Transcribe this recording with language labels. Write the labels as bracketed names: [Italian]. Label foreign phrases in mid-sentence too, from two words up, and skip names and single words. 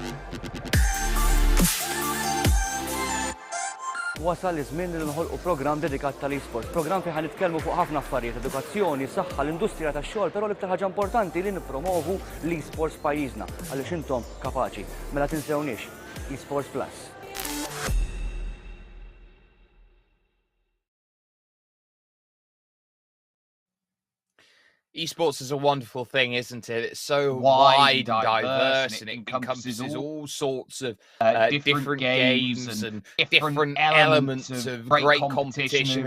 [Maltese] Wasal iż-żmien li nħolqu programm dedikat tal-esports. Programm fejn nitkellmu fuq ħafna affarijiet, edukazzjoni, saħħa, l-industrija tax-xogħol, però l-iktar ħaġa importanti li nippromovu l-esports pajjiżna għaliex intom kapaċi. Mela tinsewniex, Esports Plus. [English] Esports is a wonderful thing, isn't it? It's so wide and diverse, and it encompasses all sorts of different games and different elements of great competition.